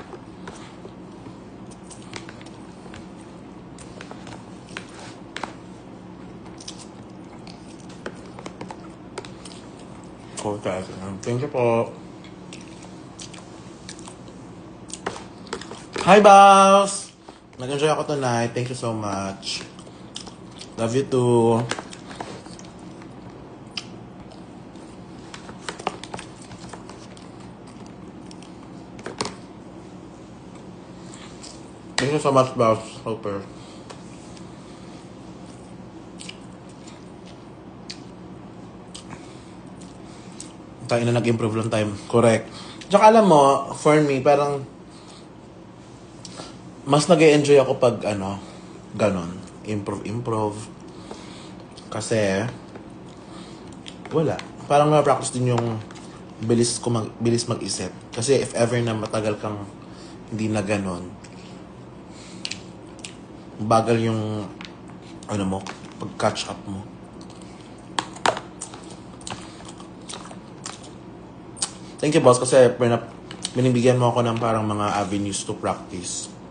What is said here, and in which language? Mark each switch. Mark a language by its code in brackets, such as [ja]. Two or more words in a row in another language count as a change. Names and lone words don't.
[en] Thank you po. Hi, boss! [tl] Nag-enjoy ako [en] tonight. Thank you so much. Love you too. Thank you so much, boss. Hopper. [tl] Tayo na nag-improve lang time. [en] Correct. [tl] Tsaka alam mo, [en] for me, [tl] parang mas nag-enjoy ako pag ganon. Improve. Kasi wala. Parang na-practice din yung bilis mag-isip. Kasi [en] if ever [tl] na matagal kang hindi na ganon, bagal yung pag-catch up mo. [en] Thank you, [tl] boss, kasi binibigyan mo ako ng parang mga [en] avenues to practice.